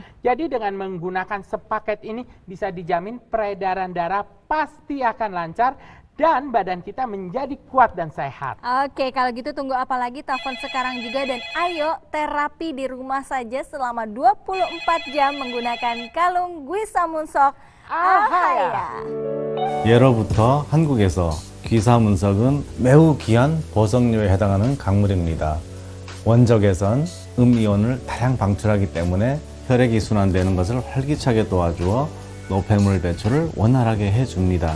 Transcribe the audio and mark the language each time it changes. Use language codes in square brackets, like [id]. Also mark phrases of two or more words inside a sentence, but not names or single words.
[id] Jadi dengan menggunakan sepaket ini bisa dijamin peredaran darah pasti akan lancar dan badan kita menjadi kuat dan sehat. Oke, kalau gitu tunggu apa lagi, telepon sekarang juga dan ayo terapi di rumah saja selama 24 jam menggunakan kalung Gwisamunsok Alhaya. [ko] 예로부터 한국에서 귀사문석은 매우 귀한 보석류에 해당하는 강물입니다. 원적에선 음이온을 다량 방출하기 때문에 혈액이 순환되는 것을 활기차게 도와주어 노폐물 배출을 원활하게 해줍니다.